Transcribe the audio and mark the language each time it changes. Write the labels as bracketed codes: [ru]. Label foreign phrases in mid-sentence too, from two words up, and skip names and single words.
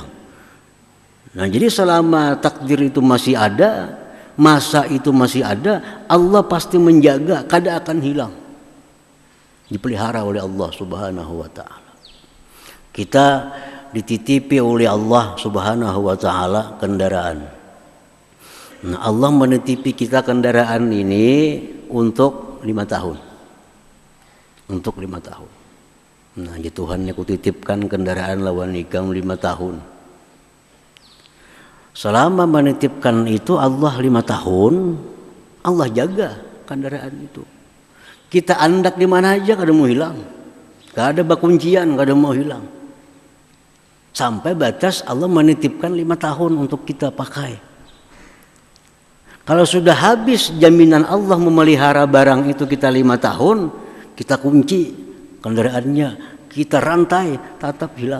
[id] Nah, jadi selama takdir itu masih ada, masa itu masih ada, Allah pasti menjaga, kada akan hilang, dipelihara oleh Allah [ar] سبحانه وتعالى. [id] Kita dititipi oleh Allah [ar] سبحانه وتعالى [id] kendaraan. Nah, Allah menitipi kita kendaraan ini untuk 5 tahun. Untuk 5 tahun. Nah, ya Tuhan aku titipkan kendaraan [bjn] lawan ikam [id] 5 tahun. Selama menitipkan itu Allah 5 tahun, Allah jaga kendaraan itu. [bjn] Kita andak di mana aja kada mau hilang. Kada ada bakuncian, kada mau hilang. [id] Sampai batas Allah menitipkan 5 tahun untuk kita pakai. Kalau sudah habis jaminan Allah memelihara barang itu kita 5 tahun, kita kunci kendaraannya, kita rantai, tetap hilang.